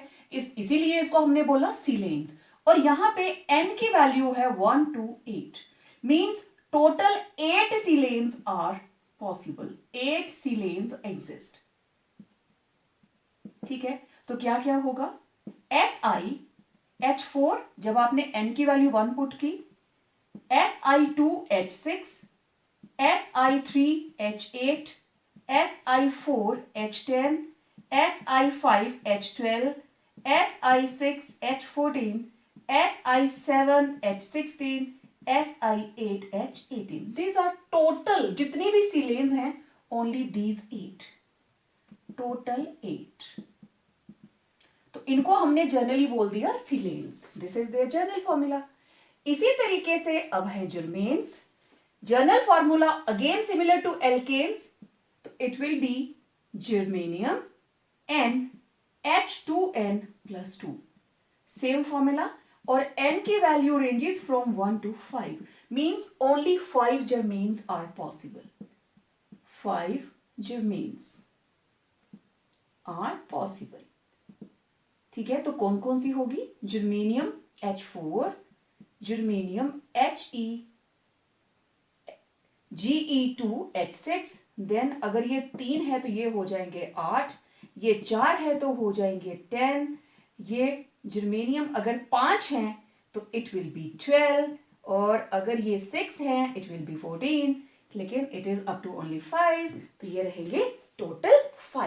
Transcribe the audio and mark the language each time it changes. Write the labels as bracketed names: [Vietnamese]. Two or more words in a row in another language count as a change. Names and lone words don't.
[Hindi] इसीलिए इसको हमने बोला सिलेन्स। और यहां पे n की वैल्यू है 1 to 8, [English] means total 8 silanes are possible, 8 silanes exist, [Hindi] ठीक है। तो क्या क्या होगा, SiH4 जब आपने n की वैल्यू 1 पुट की, Si2H6, Si3H8, Si4H10, Si5H12, Si6H14, Si7H16, Si8H18। [English] These are total [Hindi] जितनी भी सिलेन्स हैं, [English] only these 8, टोटल 8। [Hindi] तो इनको हमने जनरली बोल दिया सिलेन्स, [English] this is their general formula. [Hindi] इसी तरीके से अब है [English] germanes. general formula again similar to alkanes, तो it will be germanium NH2n+2, same formula। [Hindi] और n की [English] value ranges from 1 to 5, means only 5 germanes are possible, 5 germanes are possible, 5 जर्मेन्स आर पॉसिबल, [Hindi] ठीक है। तो कौन कौन सी होगी, जर्मेनियम H4, जर्मेनियम Ge2H6, देन अगर ये 3 है तो ये हो जाएंगे 8, ये 4 है तो हो जाएंगे 10, ये जर्मेनियम अगर 5 है तो [English] it will be 12, [Hindi] और अगर ये 6 है [English] it will be 14, [Hindi] लेकिन [English] it is up to only 5, [Hindi] तो ये रहेंगे टोटल 5।